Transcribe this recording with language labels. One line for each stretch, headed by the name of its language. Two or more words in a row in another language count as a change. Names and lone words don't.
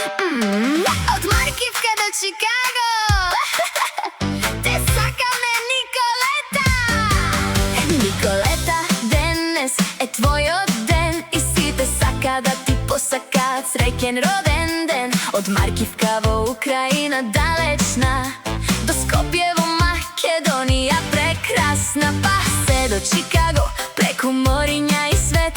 Macedonian: Od Markivka do Chicago te sakame Nicoleta. Nicoleta, денес е твојот ден и сите сака да ти посакаат среќен роден ден. Од Маркивка во Украина далечна до Скопје во Македонија прекрасна, па се до Чикаго преку мориња и свет.